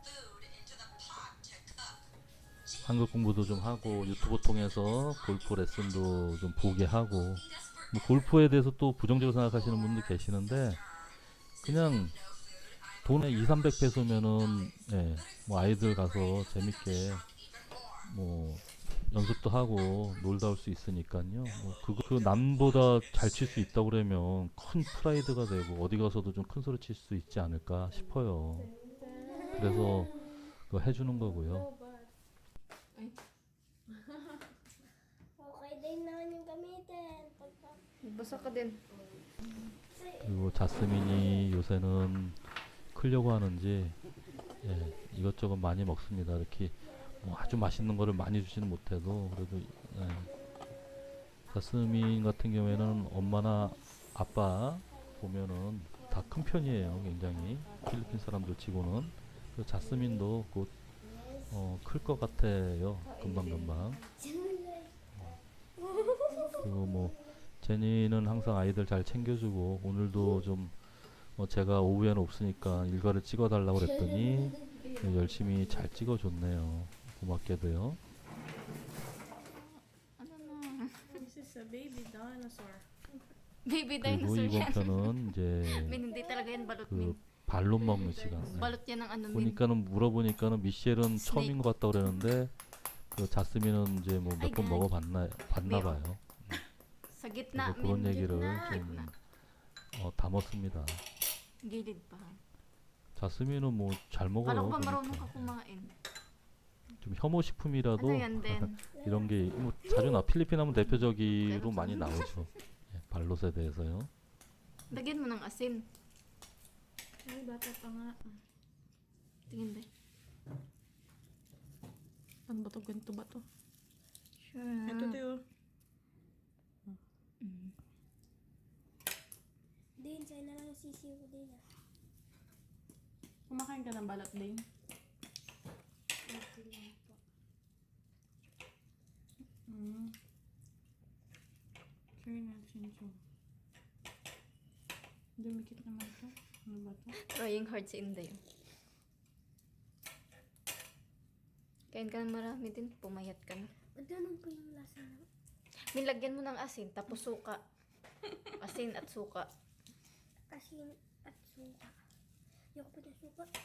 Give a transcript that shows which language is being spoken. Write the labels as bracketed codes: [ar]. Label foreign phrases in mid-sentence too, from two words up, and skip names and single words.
[ko] 한국 공부도 좀 하고 유튜브 통해서 골프 레슨도 좀 보게 하고 뭐 골프에 대해서 또 부정적으로 생각하시는 분도 계시는데 그냥 돈에 2, 300페소면은 뭐 아이들 가서 재밌게 뭐 연습도 하고 놀다 올 수 있으니까요. 뭐 그 남보다 잘 칠 수 있다고 그러면 큰 프라이드가 되고 어디 가서도 좀 큰 소리 칠 수 있지 않을까 싶어요. 그래서 그거 해주는 거고요. [tl] Okay din naman yung gamitin. Basa ka din. [ko] 그리고 자스민이 요새는 크려고 하는지 이것저것 많이 먹습니다. 이렇게 뭐 아주 맛있는 거를 많이 주지는 못해도 그래도 자스민 같은 경우에는 엄마나 아빠 보면은 다 큰 편이에요. 굉장히 필리핀 사람들 치고는 그 자스민도 곧 클 것 같아요. 금방금방. 그리고 뭐 제니는 항상 아이들 잘 챙겨주고 오늘도 좀 제가 오후에는 없으니까 일과를 찍어달라고 그랬더니 열심히 잘 찍어줬네요. 고맙게도요. [tl] Ano na? [en] This is a baby dinosaur. Baby [ko] 그리고 [en] dinosaur [ko] 이번 [tl] yan. [ko] 편은 이제 [tl] Min, hindi talaga yan balot, [ko] 그 [tl] Min. [ko] 발론 먹는 시간. 네. [tl] Balot yan ng ano, Min. [ko] 보니까는 물어보니까는 미셸은 스네이크. 처음인 것 같다고 그랬는데 그 자스민은 이제 뭐 몇 번 아이, 먹어봤나 봤나 매워. 봐요. [tl] Sa gitna, [ko] 그래서 그런 [tl] Min. [ko] 얘기를 [tl] Gitna. [ko] 좀 담았습니다. [tl] Gilid pa. [ko] 자스민은 뭐 잘 [tl] Kala [ko] 먹어요. [tl] ko ba marunong [ko] 보니까. [tl] ka kumain? [ko] 좀 혐오 식품이라도 [tl] Ano yan din? [ko] 이런 게 뭐 자주 필리핀 하면 대표적으로 많이 나오죠. 예, 발롯에 대해서요. [tl] Lagyan mo ng asin. Ay, bata pa nga. Tingin ba? Ano ba to? Ganito ba to? Sure. Ito to. Din, sa'yo na lang yung sisiw ko din ah. Kumakain ka ng balat din? Okay lang po. Sure na, Chincho. Dumikit naman to. Ano ba to? Trying hard si Inday. Kain ka ng marami din, pumayat ka na. Ba't ganun po yung lasa na? Nilagyan mo ng asin, tapos suka. Asin at suka. Asin at suka. Ayoko pa ng suka.